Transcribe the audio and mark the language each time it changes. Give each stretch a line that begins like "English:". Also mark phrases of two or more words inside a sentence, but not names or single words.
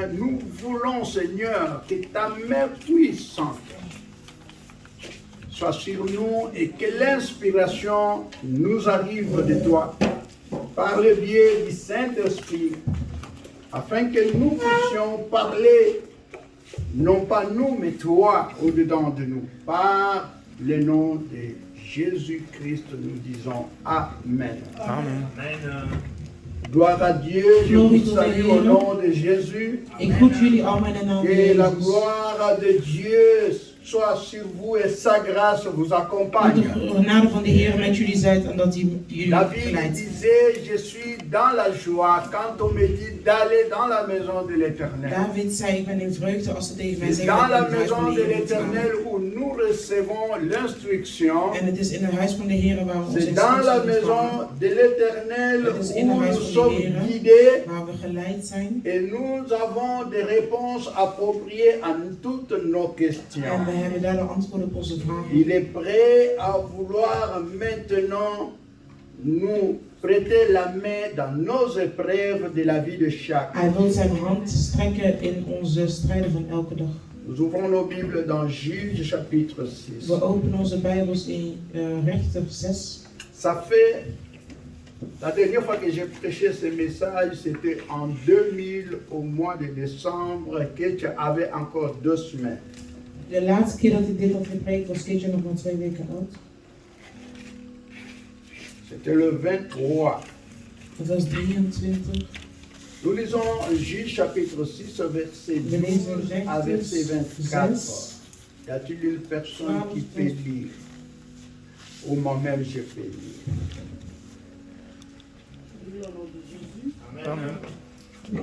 French: Nous voulons, Seigneur, que ta main puissante soit sur nous et que l'inspiration nous arrive de toi par le biais du Saint-Esprit, afin que nous puissions parler, non pas nous, mais toi au-dedans de nous. Par le nom de Jésus-Christ, nous disons Amen. Amen. Amen. Gloire à Dieu, je
Dutch: Glorie
French: vous
Dutch: tot de
French: salue
Dutch: Heer.
French: au nom de Jésus.
Dutch: Ik groet jullie allemaal in de naam van
French: Que la
Dutch: Jezus.
French: gloire de Dieu soit sur vous et sa grâce vous
Dutch: Dat
French: accompagne.
Dutch: de genade van de Heer met jullie zijt en dat hij jullie
French: David
Dutch: geleidt.
French: disait, je suis dans la joie quand on me dit d'aller dans la maison de l'Éternel.
Dutch: David zei, ik ben in vreugde als ze tegen mij
French: C'est
Dutch: zeggen
French: dans
Dutch: dat
French: la
Dutch: ik in het huis van
French: maison de
Dutch: de Heer moet gaan.
French: l'Éternel où nous recevons l'instruction.
Dutch: En het is in het huis van de Heer waar we onze
French: C'est dans la
Dutch: instructie
French: maison
Dutch: ontvangen,
French: de l'Éternel
Dutch: Het is
French: où
Dutch: in het huis
French: nous
Dutch: van de
French: sommes
Dutch: Heer
French: guidés
Dutch: waar we geleid zijn.
French: et nous avons des réponses appropriées à toutes nos questions.
Dutch: En we hebben daar de antwoorden op onze vragen.
French: Il est prêt à vouloir maintenant nous prêter la main dans nos épreuves de la vie de chacun.
Dutch: Hij wil zijn hand strekken in onze strijden van elke dag.
French: Nous ouvrons nos Bibles dans Juge chapitre 6.
Dutch: We openen onze Bijbels in Rechter 6.
French: Ça fait, la dernière fois que j'ai prêché ce message, c'était en 2000 au mois de décembre, que tu avais encore 2 semaines.
Dutch: De laatste keer dat ik dit had gepreekt was Keetje nog maar 2 weken oud.
French: C'était le 23.
Dutch: Het was 23.
French: Nous lisons Juge chapitre 6, verset
Dutch: We lezen
French: 12 à verset
Dutch: Rechter
French: 24.
Dutch: 6.
French: Y a-t-il une personne qui peut lire? Ou moi-même je peux lire. Amen.